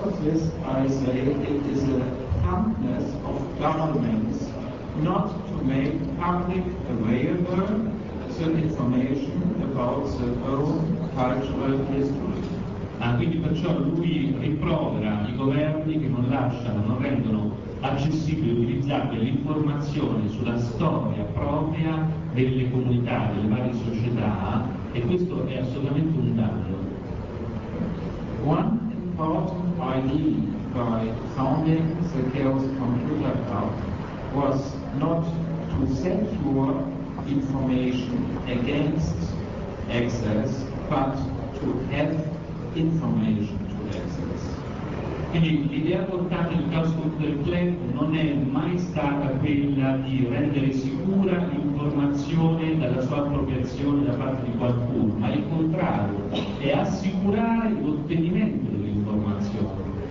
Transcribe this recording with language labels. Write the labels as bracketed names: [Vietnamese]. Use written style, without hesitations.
[English] of this, I say it is a humbleness of governments not to make public available some information about their own cultural history. [Italian] Ah, quindi perciò lui rimprovera i governi che non lasciano, non rendono accessibile e utilizzabile l'informazione sulla storia propria delle comunità, delle varie società, e questo è assolutamente un danno. [English] One important idea by founding the Chaos Computer Club was not to secure information against access, but to have information to access. [Italian] Quindi l'idea portata del Chaos Computer Club non è mai stata quella di rendere sicura l'informazione dalla sua appropriazione da parte di qualcuno, ma il contrario, è assicurare l'ottenimento dell'informazione.